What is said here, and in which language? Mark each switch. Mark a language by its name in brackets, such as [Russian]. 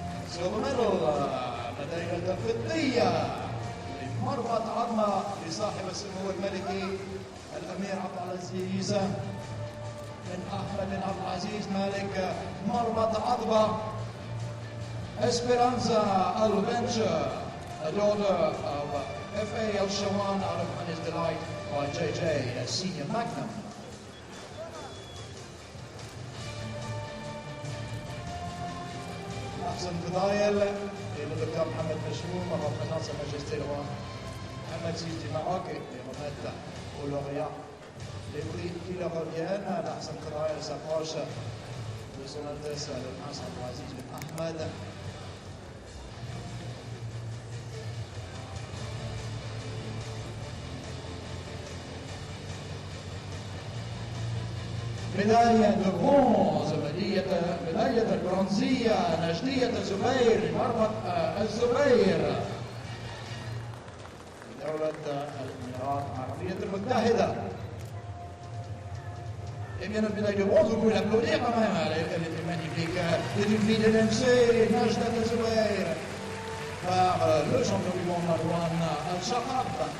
[English] Silver medal, [French] médaille [Arabic] فضية مربط عظمة لصاحب السمو الملكي الأمير عبد العزيز بن أحمد بن عبد العزيز مالك مربط عظمة. [English] Esperanza Al-Venture, a daughter of F.A. Al-Shawan out of His Delight by J.J. Senior Magnum. [Arabic] أحسن فضايل للدكتور محمد مشموم [French] représentant Sa Majesté le roi Mohamed VI du Maroc et remettre aux lauréats les prix qui leur reviennent. l'Ahsan Fadail s'approche de son Altesse le Prince Abdelaziz bin Ahmed. médaille de bronze, médaille [Arabic] البرونزية نجدية الزبير مربط الزبير دولة الإمارات العربية المتحدة. [French] Eh bien, notre médaille de bronze, vous pouvez l'applaudir quand même, elle était magnifique. C'est une fille de l'MC, Najdat Al-Zubayr, par le champion du monde Marwan Al-Shaqab.